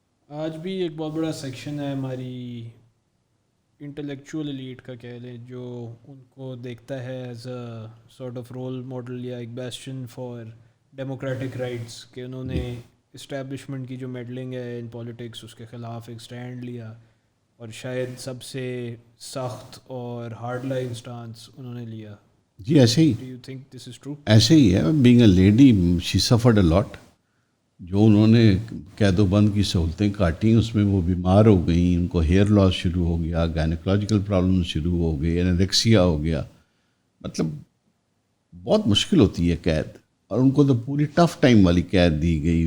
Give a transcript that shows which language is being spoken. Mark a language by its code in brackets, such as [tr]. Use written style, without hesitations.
[ur] آج بھی ایک بہت بڑا سیکشن ہے ہماری انٹلیکچوئل ایلیٹ کا کہہ لیں جو ان کو دیکھتا ہے [en] as a sort of role model [ur] یا ایک [en] bastion for democratic rights [ur] کہ انہوں نے اسٹیبلشمنٹ کی جو میڈلنگ ہے ان پالیٹکس اس کے خلاف ایک سٹینڈ لیا اور شاید سب سے سخت اور ہارڈ لائن سٹانس انہوں نے لیا. جی ایسے he [en] Do you think this is true? [ur] ایسے ہی ہے. [en] Being a lady she suffered a lot. [ur] جو انہوں نے قید و بند کی سہولتیں کاٹیں اس میں وہ بیمار ہو گئیں، ان کو ہیئر لاس شروع ہو گیا، گائنیکولوجیکل پرابلم شروع ہو گئی، انریکسیا ہو گیا. مطلب بہت مشکل ہوتی ہے قید، اور ان کو تو پوری ٹف ٹائم والی قید دی گئی.